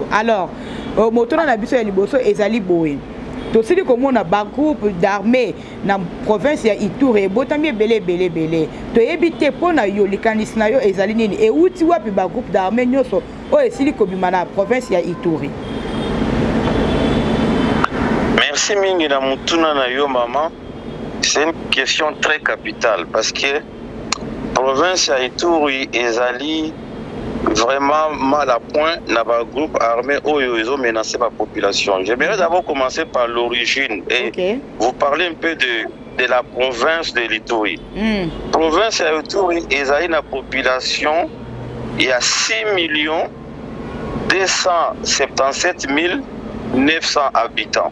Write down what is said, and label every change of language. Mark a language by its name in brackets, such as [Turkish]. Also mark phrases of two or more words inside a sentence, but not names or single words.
[Lingala] Alors motona na biso ya liboso ezali boye tosili komona ba [French] groupe d'armée [Lingala] na province ya Ituri botami belé to ebite pona yo likanisi na yo ezali nini e uti wapi ba [French] groupe d'armée [Lingala] nyoso o esili kobima na province ya Ituri. Merci mingi na mutuna na yo maman. [French] C'est une question très capitale parce que [Lingala] province ya Ituri ezali [French] vraiment mal à point dans le groupe armé où ils ont menacé la population. J'aimerais d'abord commencer par l'origine et vous parler un peu de la province de l'Ituri. Province de l'Ituri, ils ont une population, il y a 6 277 900 habitants.